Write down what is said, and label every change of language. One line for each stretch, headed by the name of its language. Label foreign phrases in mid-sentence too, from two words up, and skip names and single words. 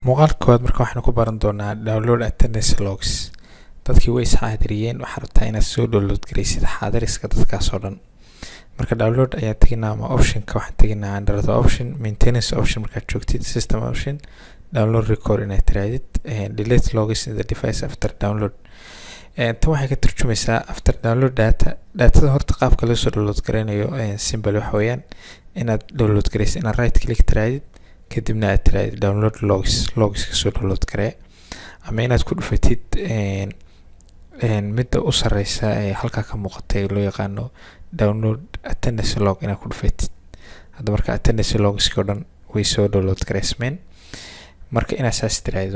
Somali: muqaalka marka waxaan ku baran doonaa
English: download attendance logs
Somali: dadkii way xadiriyeen waxa rabtaa inaad soo download gareysid xadiriska dadkaas oo dhan marka download ayaa taginaa ama option ka waxaan taginaa
English: under the option maintenance option
Somali: marka joogtid
English: system option download record
Somali: inaad tiraadid
English: delete logs in the device after download
Somali: tan waxay ka turjumaysaa
English: after download data
Somali: horta qaabka loo soo download gareynayo simple wax weeyaan inaad download gareysid inaad
English: right click
Somali: tiraadid kadibna aad tiraahdo
English: download logs
Somali: ka soo download garee ama inaad ku dhufatid midda u sareysa ee halka ka muuqatay loo yaqaano
English: download attendance log
Somali: inaad ku dhufatid hadda marka
English: attendance logs
Somali: oo dhan way soo download gareysmeen marka inaad saas tiraahdo